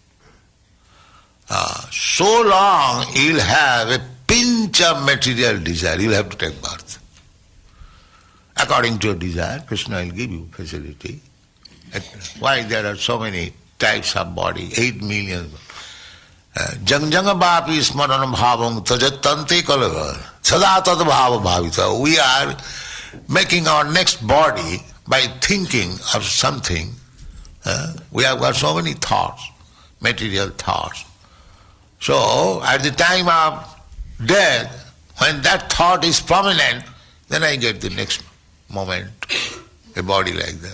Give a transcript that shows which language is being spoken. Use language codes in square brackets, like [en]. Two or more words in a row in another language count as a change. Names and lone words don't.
[en] So long you'll have a pinch of material desire, you'll have to take birth. According to your desire, Krishna will give you facility. Why there are so many types of body, 8 million. [sa] यं-यं वापि स्मरणं भावं त्यजत्यन्ते कलेवर सदा तद् भाव भावित. [en] We are making our next body by thinking of something. We have got so many thoughts, material thoughts. So, at the time of death, when that thought is prominent, then I get the next moment, a body like that.